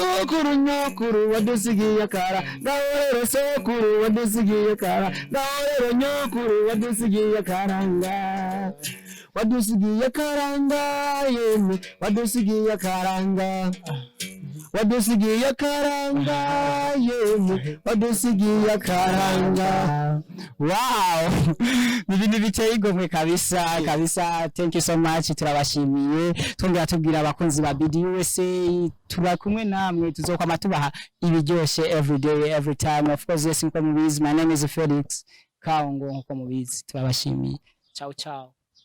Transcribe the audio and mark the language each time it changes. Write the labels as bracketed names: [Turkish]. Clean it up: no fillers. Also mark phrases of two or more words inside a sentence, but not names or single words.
[Rundi] gahorero sokuru wadusigiye akara gahorero nyokuru wadusigiye akaranga wadusigiye akaranga yemwe wadusigiye akaranga wow ibintu biteye igomwe kabisa [English] thank you so much [Rundi] turabashimiye twongera tubwira abakunzi ba BDUSA tuba kumwe namwe tuzokwama tubaha ibiryoshe [English] every day every time of course yes [Rundi] nko mubizi [English] my name is Felix Kaongo [Rundi] nko mubizi turabashimiye ciao